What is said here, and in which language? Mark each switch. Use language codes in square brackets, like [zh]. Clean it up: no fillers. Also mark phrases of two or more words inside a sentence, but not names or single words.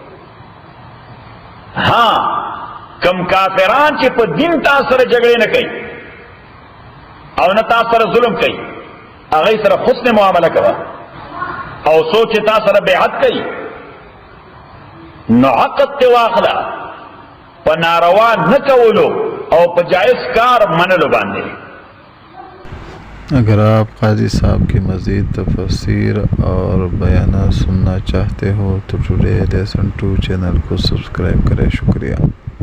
[ps] ها کم کافران چې په دین تاسو سره جګړه نه کوي او نه تاسو سره ظلم کوي هغه سره حسن معامله کوي او سوچ تاسو سره بیعت کوي نو عقد ته واخلا په ناروا نه کولو او په جائز کار منلو باندې [ur] اگر آپ قاضی صاحب کی مزید تفسیر اور بیان سننا چاہتے ہو تو ٹوڈے لیسن 2 چینل کو سبسکرائب کریں۔ شکریہ.